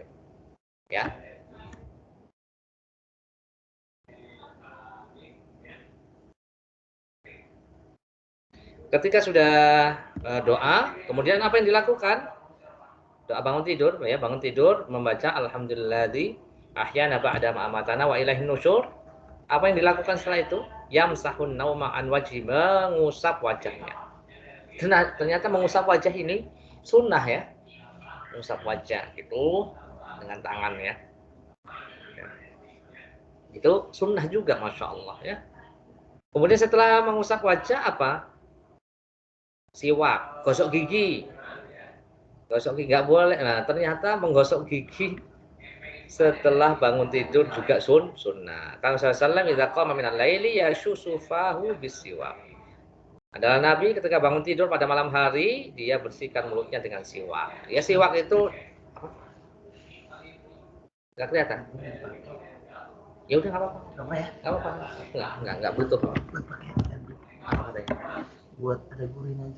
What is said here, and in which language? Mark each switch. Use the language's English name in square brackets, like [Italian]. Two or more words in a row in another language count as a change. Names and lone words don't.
[Indonesian] Ya. Ketika sudah doa, kemudian apa yang dilakukan? Doa bangun tidur, ya, bangun tidur membaca [Arabic] الحمد لله الذي أحيانا بعد ما أماتنا وإليه النشور. [Indonesian] Apa yang dilakukan setelah itu? [Arabic] يمسح النوم عن وجهه, [Indonesian] mengusap wajahnya. Ternyata mengusap wajah ini sunnah ya. Mengusap wajah itu dengan tangan ya. Itu sunnah juga, [Arabic] ما شاء الله [Indonesian] ya. Kemudian setelah mengusap wajah apa? Siwak, gosok gigi. Gosok gigi nggak boleh. Nah, ternyata menggosok gigi setelah bangun tidur juga sunnah. [Arabic] كان صلى الله إذا قام من الليل يشوص فاه بالسواك. [Indonesian] Adalah Nabi ketika bangun tidur pada malam hari, dia bersihkan mulutnya dengan siwak. Ya siwak itu apa? Enggak kelihatan. Ya udah enggak apa-apa. Enggak ya? Enggak apa-apa. Enggak butuh. Apa ada? Buat ada gurin aja.